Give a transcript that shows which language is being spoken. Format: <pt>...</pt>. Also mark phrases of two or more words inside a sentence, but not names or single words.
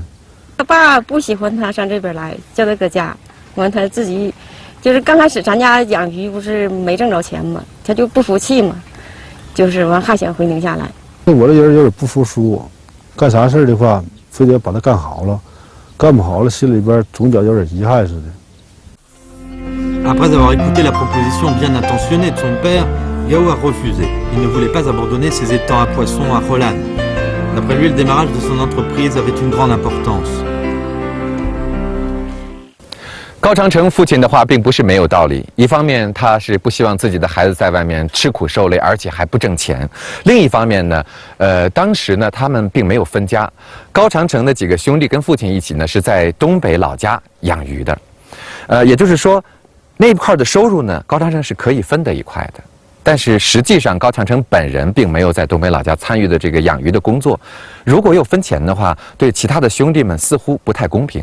<zh>他爸不喜欢他上这边来，叫他搁家，完他自己，就是刚开始咱家养鱼不是没挣着钱嘛，他就不服气嘛，就是完还想回宁夏来。我这人有点不服输，干啥事的话，非得把它干好了，干不好了心里边总觉有点遗憾似的。</zh> <fr>Après avoir écouté la proposition bien intentionnée de son père, Gao a refusé. Il ne voulait pas abandonner ses étangs à poissons à Rolan. D'après lui, le démarrage de son entreprise avait une grande importance.</fr> <zh>高长城父亲的话并不是没有道理，一方面他是不希望自己的孩子在外面吃苦受累，而且还不挣钱；另一方面呢，当时呢他们并没有分家，高长城的几个兄弟跟父亲一起呢是在东北老家养鱼的，也就是说，那块的收入呢高长城是可以分得一块的，但是实际上高长城本人并没有在东北老家参与的这个养鱼的工作，如果又分钱的话，对其他的兄弟们似乎不太公平。</zh>